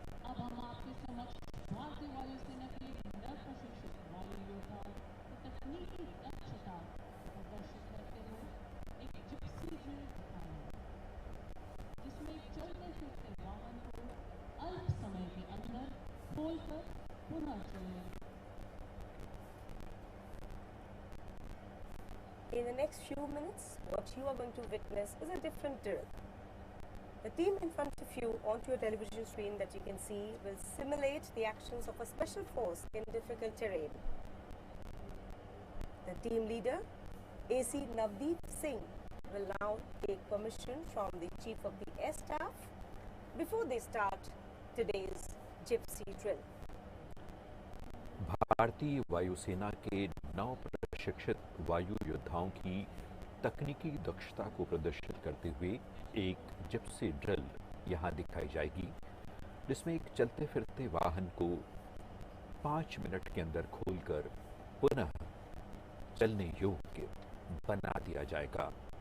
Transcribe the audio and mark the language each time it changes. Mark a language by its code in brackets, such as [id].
[hi] अब हम आपके समक्ष भारतीय वायुसेना के नव प्रशिक्षित वायु योद्धा की तकनीकी दक्षता को प्रदर्शित करते हुए एक जिप्सी ड्रिल दिखाएंगे, जिसमें एक चलते फिरते वाहन को अल्प समय के अंदर खोलकर पुनः चलने। [en] In the next few minutes, what you are going to witness is a different drill. The team in front of you onto your television screen that you can see will simulate the actions of a special force in difficult terrain. The team leader, AC Navdeep Singh, will now take permission from the Chief of the Air Staff before they start today's gypsy drill. [hi] भारतीय वायुसेना के नव प्रशिक्षित वायु योद्धाओं की तकनीकी दक्षता को प्रदर्शित करते हुए एक जिप्सी ड्रिल यहां दिखाई जाएगी, जिसमें एक चलते फिरते वाहन को 5 मिनट के अंदर खोलकर पुनः चलने योग्य बना दिया जाएगा।